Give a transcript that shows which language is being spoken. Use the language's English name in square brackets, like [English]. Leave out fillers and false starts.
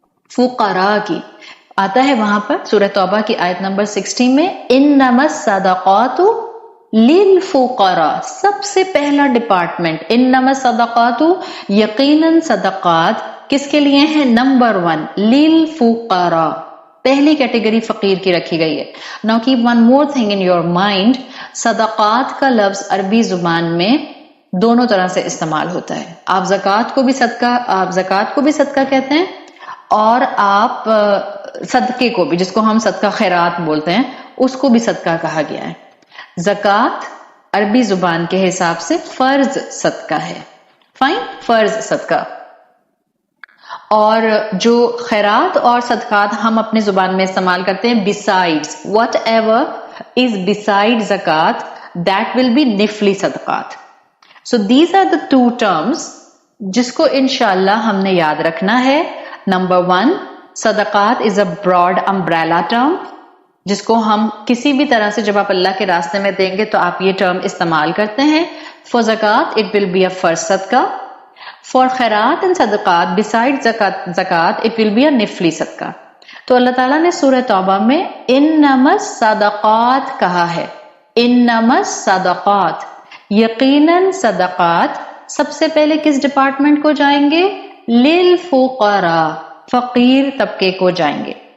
[Urdu] فقراء کی آتا ہے وہاں پر سورہ توبہ کی آیت نمبر 60 میں [Arabic] انما الصدقات للفقراء. [Urdu] سب سے پہلا ڈپارٹمنٹ [Arabic] انما الصدقات، [Urdu] یقیناً صدقات کس کے لیے ہیں؟ نمبر 1 للفقراء، پہلی کیٹیگری فقیر کی رکھی گئی ہے. [English] Now keep one more thing in your mind. [Urdu] صدقات کا لفظ عربی زبان میں دونوں طرح سے استعمال ہوتا ہے. آپ زکوٰۃ کو بھی صدقہ کہتے ہیں اور آپ صدقے کو بھی، جس کو ہم صدقہ خیرات بولتے ہیں، اس کو بھی صدقہ کہا گیا ہے. زکوٰۃ عربی زبان کے حساب سے فرض صدقہ ہے. فائن، فرض صدقہ. اور جو خیرات اور صدقات ہم اپنی زبان میں استعمال کرتے ہیں [English] besides whatever is beside zakat, that will be [Urdu] نفلی صدقات. [English] So these are the 2 terms [Urdu] جس کو انشاءاللہ ہم نے یاد رکھنا ہے. نمبر 1 صدقات [English] is a broad umbrella term [Urdu] جس کو ہم کسی بھی طرح سے جب آپ اللہ کے راستے میں دیں گے تو آپ یہ ٹرم استعمال کرتے ہیں. [English] For zakat it will be a first صدقہ. For خیرات and صدقات beside zakat it will be a نفلی صدقہ. [Urdu] تو اللہ تعالیٰ نے سورہ توبہ میں [Arabic] انما الصدقات [Urdu] کہا ہے. [Arabic] انما الصدقات، [Urdu] یقیناً صدقات سب سے پہلے کس ڈپارٹمنٹ کو جائیں گے؟ [Arabic] للفقراء، [Urdu] فقیر طبقے کو جائیں گے.